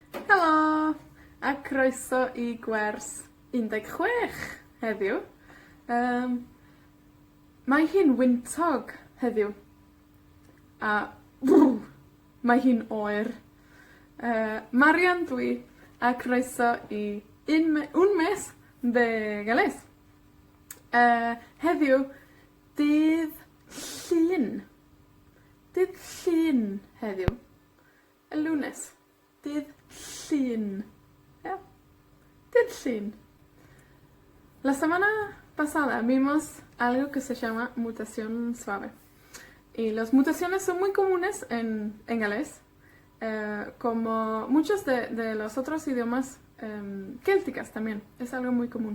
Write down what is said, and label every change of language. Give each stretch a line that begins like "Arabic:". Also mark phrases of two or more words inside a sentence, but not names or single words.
Welsh: Helo! A croeso i gwers 16 heddiw. Mae hi'n wyntog heddiw. A mae hi'n oer. Marian dwi, a croeso i
Spanish: un mes de Gales.
Welsh: Heddiw, dydd Llun. Dydd Llun heddiw. Y lunes. Dydd Llun. Yeah. Dydd Llun.
Spanish: La semana pasada vimos algo que se llama mutación suave. Y las mutaciones son muy comunes en galés, como muchos de los otros idiomas célticas también. Es algo muy común.